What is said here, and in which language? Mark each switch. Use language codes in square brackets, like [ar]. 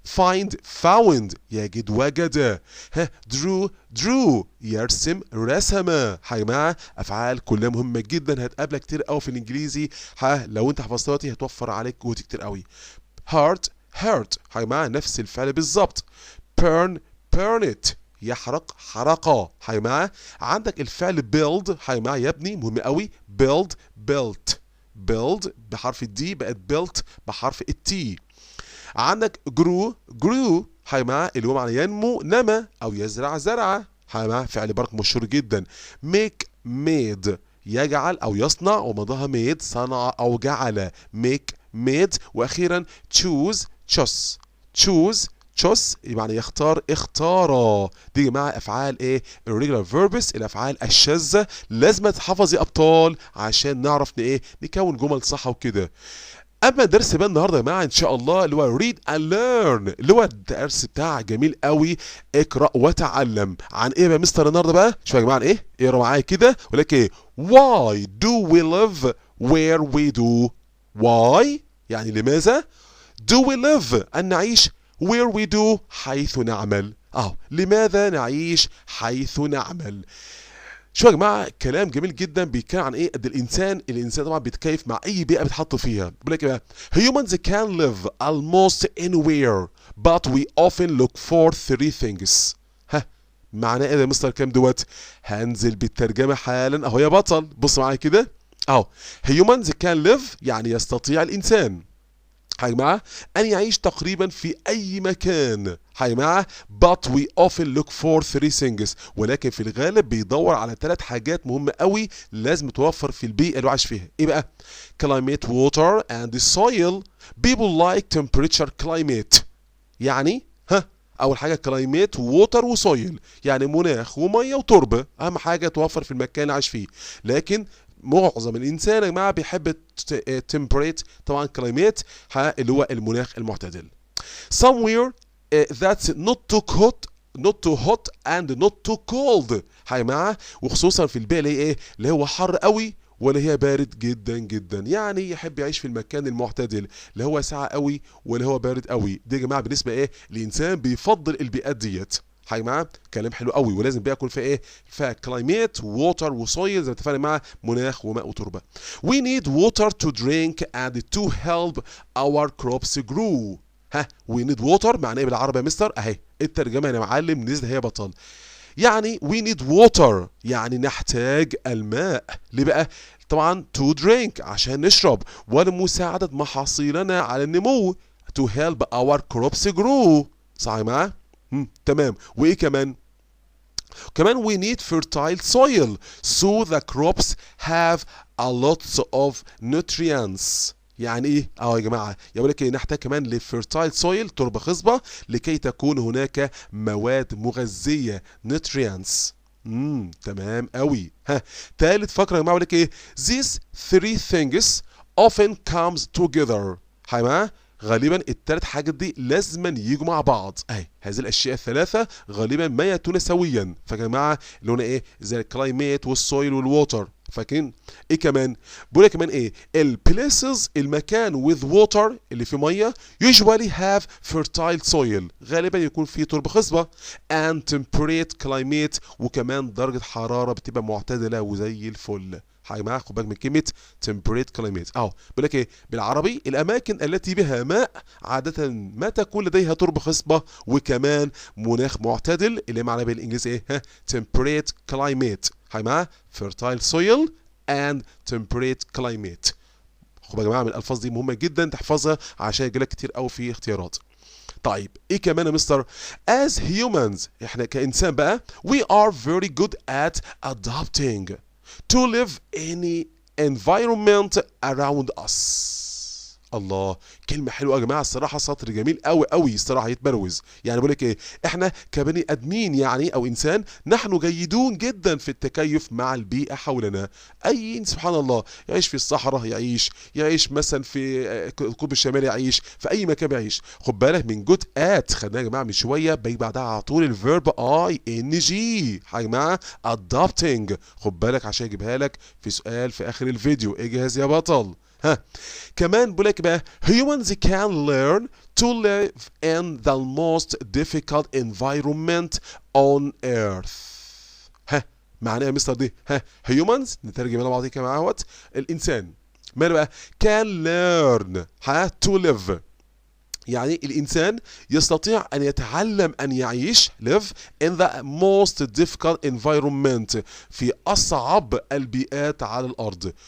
[en] find found [ar] يجد وجد. ها [en] drew drew [ar] يرسم رسم. يا جماعة أفعال كلها مهمة جدا هتقابلك كتير قوي في الإنجليزي. لو أنت حفظتها دلوقتي هتوفر عليك جهد كتير قوي. [en] hurt hurt [ar] يا جماعة نفس الفعل بالظبط. [en] burn burn it [ar] يحرق حرقة. يا جماعة عندك الفعل build يا جماعة يبني مهم قوي. [en] build built build [ar] بحرف الدي بقت built بحرف التي. عندك [en] grew grew [ar] يا جماعة اللي هو معنى ينمو نما أو يزرع زرع. يا جماعة فعل برك مشهور جدا. [en] make made [ar] يجعل أو يصنع ومضاها made صنع أو جعل. [en] make made. وأخيرا choose chose choose choose [ar] يعني يختار اختار. دي يا جماعه افعال ايه irregular verbs الافعال الشاذه، لازم تحفظ يا ابطال عشان نعرف ايه نكون جمل صح وكده. اما الدرس بقى النهارده يا جماعه ان شاء الله اللي هو [en] read and learn [ar] اللي هو الدرس بتاع جميل قوي اقرا وتعلم. عن ايه بقى مستر النهارده بقى؟ شوفوا يا جماعه عن ايه؟ اقرا معايا كده ولك ايه [en] why do we live where we do. [ar] why يعني لماذا [en] do we live [ar] أن نعيش [en] where we do [ar] حيث نعمل. لماذا نعيش حيث نعمل. شو يا جماعه كلام جميل جدا بيتكلم عن ايه قد الانسان طبعا بيتكيف مع اي بيئه بيتحط فيها. بيقول لك ايه [en] humans can live almost anywhere but we often look for three things. [ar] معناه ايه يا مستر كام دوت؟ هنزل بالترجمه حالا اهو يا بطل. بص معايا كده اهو [en] humans can live [ar] يعني يستطيع الانسان يا جماعة أن يعيش تقريبا في أي مكان يا جماعة [en] but we often look for three things [ar] ولكن في الغالب بيدور على ثلاث حاجات مهمة قوي لازم توفر في البيئة اللي عايش فيها. إيه بقى؟ [en] climate, water and soil. people like temperature climate [ar] يعني أول حاجة climate water وsoil يعني مناخ ومية وتربة أهم حاجة توفر في المكان اللي عايش فيه. لكن معظم الانسان يا جماعه بيحب temperate طبعا climate اللي هو المناخ المعتدل. [en] somewhere that's not too hot not too hot and not too cold [ar] يا جماعه وخصوصا في البيئه اللي هي ايه اللي هو حر قوي ولا هي بارد جدا جدا يعني يحب يعيش في المكان المعتدل لا هو ساقع قوي ولا هو بارد قوي. دي يا جماعه بالنسبه ايه الانسان بيفضل البيئات ديت يا جماعه كلام حلو قوي ولازم بقى يكون فيها ايه فيها كلايميت ووتر وسويل زي ما اتفقنا مع مناخ وماء وتربه. [en] we need water to drink and to help our crops grow. we need water [ar] معناه ايه بالعربي يا مستر؟ اهي الترجمه يا معلم نزل هي بطل. يعني [en] we need water [ar] يعني نحتاج الماء. ليه بقى؟ طبعا [en] to drink [ar] عشان نشرب ولمساعدة محاصيلنا على النمو [en] to help our crops grow. [ar] صح يا جماعة؟ تمام. وايه كمان؟ كمان [en] we need fertile soil so the crops have a lot of nutrients. [ar] يعني ايه؟ يا جماعه يقول لك نحتاج كمان لفيرتايل سويل تربه خصبه لكي تكون هناك مواد مغذيه nutrients. تمام قوي. تالت فقره يا جماعه بيقول لك ايه؟ [en] these three things often comes together. [ar] يا جماعه غالبا الثلاث حاجات دي لازما يجوا مع بعض. هذه الاشياء الثلاثه غالبا ما ياتون سويا. فيا جماعه اللي هنا ايه زي الكلايميت والسويل والووتر. فاكرين ايه كمان؟ بيقول كمان ايه البليسز المكان [en] with water [ar] اللي فيه ميه [en] usually have fertile soil [ar] غالبا يكون فيه تربه خصبه [en] and temperate climate [ar] وكمان درجه حراره بتبقى معتدله وزي الفل. يا جماعه خد بالك من كلمه [en] temperate climate [ar] اهو بيقول لك ايه بالعربي الاماكن التي بها ماء عاده ما تكون لديها تربه خصبه وكمان مناخ معتدل اللي معناه بالانجليزي ايه temperate climate. يا جماعه [en] fertile soil and temperate climate. [ar] خد يا جماعه من الالفاظ دي مهمه جدا تحفظها عشان يجيلك كتير قوي في اختيارات. طيب ايه كمان يا مستر؟ [en] as humans [ar] احنا كانسان بقى [en] we are very good at adapting to live any environment around us. [ar] الله كلمة حلوة يا جماعة الصراحة سطر جميل قوي قوي الصراحة يتبروز. يعني بقول لك ايه احنا كبني ادمين يعني او انسان نحن جيدون جدا في التكيف مع البيئة حولنا. اي سبحان الله يعيش في الصحراء يعيش مثلا في القطب الشمالي يعيش في اي مكان يعيش. خد بالك من جود ات خدناها يا جماعة من شوية بيجي بعدها على طول الفيرب اي ان جي يا جماعة adapting. خد بالك عشان اجيبها لك في سؤال في اخر الفيديو. اجهز يا بطل. كمان بقول لك بقى [en] humans can learn to live in the most difficult environment on earth. [ar] معناها يا مستر دي humans نترجم مع بعض كده مع الانسان ماله بقى [en] can learn to live [ar] يعني الإنسان يستطيع أن يتعلم أن يعيش [en] live in the most difficult environment [ar] في أصعب البيئات على الأرض.